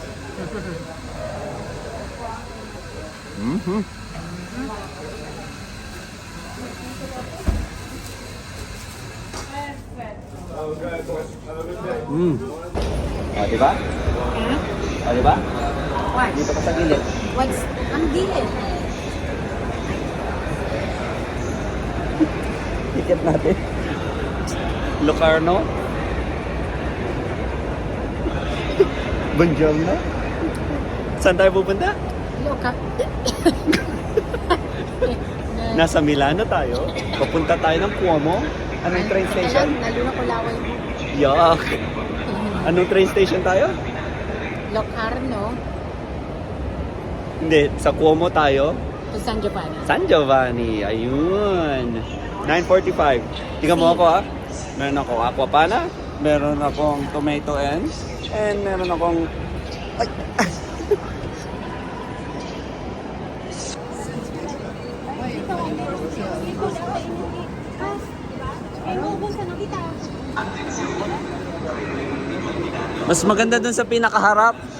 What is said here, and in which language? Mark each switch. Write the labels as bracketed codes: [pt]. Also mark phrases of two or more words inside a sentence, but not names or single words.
[tl] Oh, di ba? Oh, di ba? [en] What? [tl] Dito ka sa gilid. What's... Ang gilid. Ticket natin. [it] Locarno. Buongiorno. [tl] Saan tayo pupunta? Loka. Nasa Milano tayo. Papunta tayo ng Cuomo. Anong train station? Naluna ko laway mo. Yuck. Anong train station tayo? Locarno Hindi, sa Cuomo tayo. [en] to San Giovanni. [tl] San Giovanni. Ayun. 9:45. Tingnan mo ako ha. Meron ako [it] aqua pana. [tl] Meron akong [en] tomato ends. [tl] And meron akong... Ay! Mas maganda dun sa pinakaharap.